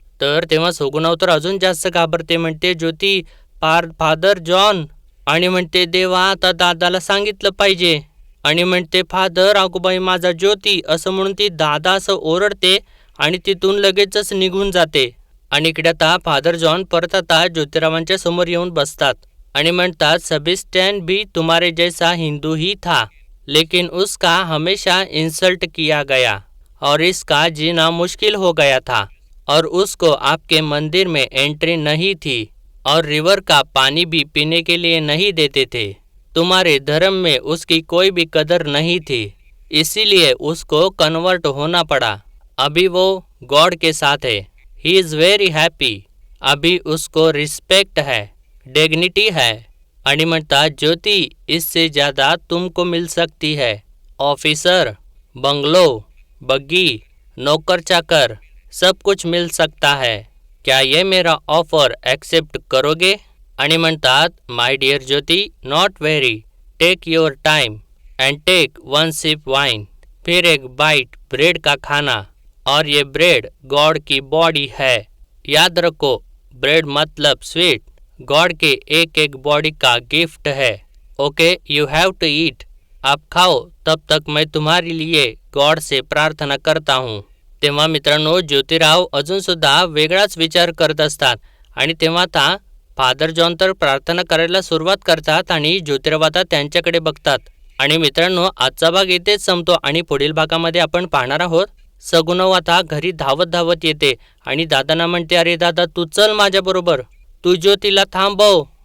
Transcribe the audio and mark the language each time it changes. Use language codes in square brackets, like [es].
[mr] तर तेव्हा सगुणाव तर अजून जास्त घाबरते, म्हणते, ज्योती, फादर जॉन. आणि म्हणते देवा आता दादाला सांगितलं पाहिजे. आणि म्हणते फादर अगोबाई माझा ज्योती असं म्हणून ती दादा असं ओरडते आणि तिथून लगेचच निघून जाते. आणि इकडे आता फादर जॉन परत आता ज्योतिरावांच्या समोर येऊन बसतात आणि म्हणतात [hi] सेबेस्टियन भी तुम्हारे जैसा हिंदू ही था, लेकिन उसका हमेशा इंसल्ट किया गया और इसका जीना मुश्किल हो गया था और उसको आपके मंदिर में एंट्री नहीं थी और रिवर का पानी भी पीने के लिए नहीं देते थे. तुम्हारे धर्म में उसकी कोई भी कदर नहीं थी, इसीलिए उसको कन्वर्ट होना पड़ा. अभी वो गॉड के साथ है. [en] He is very happy. [hi] अभी उसको रिस्पेक्ट है, डिग्निटी है. [mr] आणि म्हणतात [hi] ज्योति इससे ज़्यादा तुमको मिल सकती है. ऑफिसर, बंगलो, बग्गी, नौकर चाकर सब कुछ मिल सकता है. क्या ये मेरा ऑफर एक्सेप्ट करोगे? [mr] आणि म्हणतात [en] My dear Jyoti not very. Take your time and take one sip wine, [hi] फिर एक बाइट ब्रेड का खाना. और ये ब्रेड गॉड की बॉडी है. याद रखो ब्रेड मतलब स्वीट गॉड के एक एक बॉडी का गिफ्ट है. [en] Okay you have to eat. [hi] आप खाओ तब तक मैं तुम्हारे लिए गॉड से प्रार्थना करता हूँ. [mr] तेव्हा मित्रांनो ज्योतिराव अजूनसुद्धा वेगळाच विचार करत असतात आणि तेव्हा आता फादर जॉन तर प्रार्थना करायला सुरुवात करतात आणि ज्योतिराव आता त्यांच्याकडे बघतात. आणि मित्रांनो आजचा भाग इथेच संपतो आणि पुढील भागामध्ये आपण पाहणार आहोत सगुणव आता घरी धावत धावत येते आणि दादांना म्हणते अरे दादा तू चल माझ्याबरोबर, तू ज्योतीला थांबव.